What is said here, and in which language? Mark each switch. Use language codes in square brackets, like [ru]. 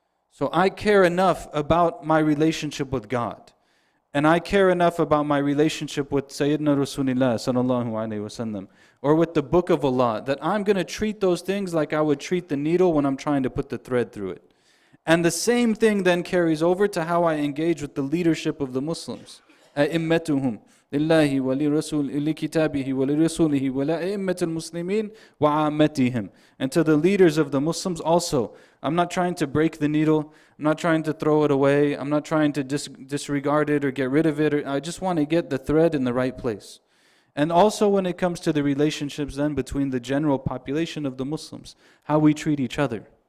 [en] So I care enough about my relationship with God, and I care enough about my relationship with Sayyidina Rasulullah sallallahu alaihi wasallam, or with the Book of Allah, that I'm going to treat those things like I would treat the needle when I'm trying to put the thread through it. And the same thing then carries over to how I engage with the leadership of the Muslims. [ar] أئمتهم لله ولرسول لكتابه ولرسوله ولأئمة المسلمين وعامتهم. [en] And to the leaders of the Muslims also. I'm not trying to break the needle. I'm not trying to throw it away. I'm not trying to disregard it or get rid of it. I just want to get the thread in the right place. And also when it comes to the relationships then between the general population of the Muslims, how we treat each other.